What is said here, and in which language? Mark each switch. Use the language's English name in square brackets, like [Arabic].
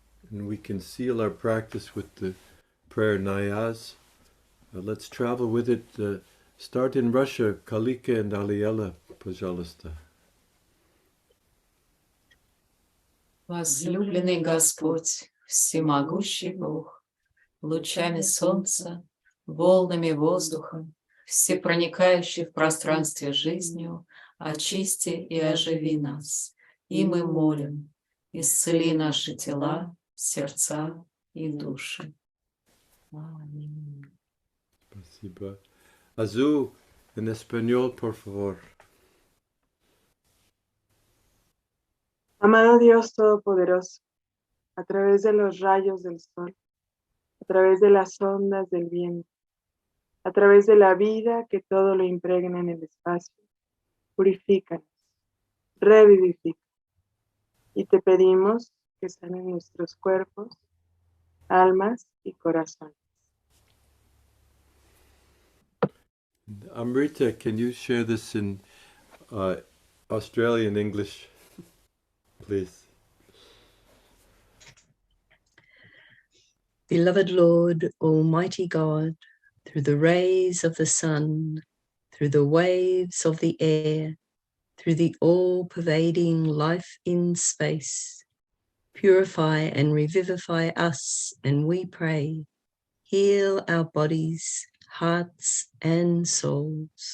[English] And we can seal our practice with the prayer Nayaz. Let's travel with it. Start in Russia, Kalika and Aliela, [Russian] пожалуйста. Возлюбленный Господь, всемогущий Бог, лучами солнца, волнами воздуха, всепроникающий в пространстве жизнью, очисти и оживи нас. И мы молим, исцели наши тела, сердца и души. Аминь. Спасибо. [Spanish] Azul, en español, por favor. Amado Dios Todopoderoso, a través de los rayos del sol, a través de las ondas del viento, a través de la vida que todo lo impregna en el espacio, purifícanos, revivifica. Y te pedimos que sanen nuestros cuerpos, almas y corazones. [English] Amrita, can you share this in Australian English, please? Beloved Lord, Almighty God, through the rays of the sun, through the waves of the air, through the all-pervading life in space, purify and revivify us, and we pray, heal our bodies, hearts, and souls.